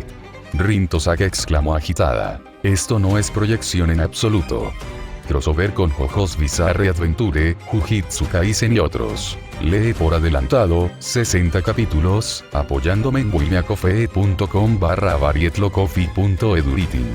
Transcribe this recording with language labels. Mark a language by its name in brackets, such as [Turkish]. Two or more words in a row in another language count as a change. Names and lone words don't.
[Spanish] Rin Tosaka exclamó agitada. Esto no es proyección en absoluto. Crossover con JoJo's Bizarre Adventure, Jujutsu Kaisen y otros. Lee por adelantado, 60 capítulos, apoyándome en wimeacofe.com/varietlocoffee.eduliting.